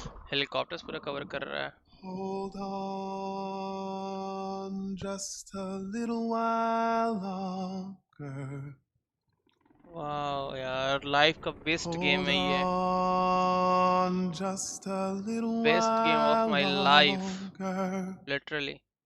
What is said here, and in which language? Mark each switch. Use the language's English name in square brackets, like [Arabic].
[Hindi] Helicopters पूरा cover कर रहा है [English] Hold on just a little while longer. [Hindi] Wow यार लाइफ का बेस्ट गेम है ये [English] Just a little best game of my life literally